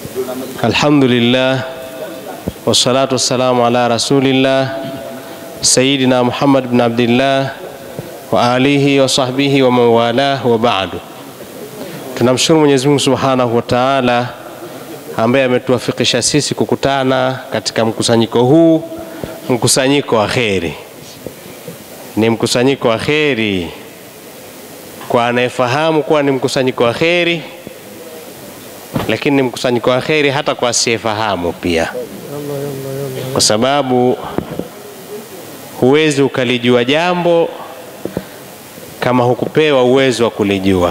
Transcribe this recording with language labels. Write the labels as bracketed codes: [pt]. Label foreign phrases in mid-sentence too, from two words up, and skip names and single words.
[ar] الحمد لله والصلاة والسلام على رسول الله سيدنا محمد بن عبد الله وعلى آله وصحبه ومولاه وبعد. [sw] Tunamshukuru Mwenyezi Mungu [ar] سبحانه وتعالى [sw] ambaye ametuwafikisha sisi kukutana katika mkusanyiko huu, mkusanyiko wa kheri. Ni mkusanyiko wa kheri kwa anayefahamu kuwa ni mkusanyiko wa kheri, lakini ni mkusanyiko wa kheri hata kwa asiyefahamu pia, kwa sababu huwezi ukalijua jambo kama hukupewa uwezo wa kulijua.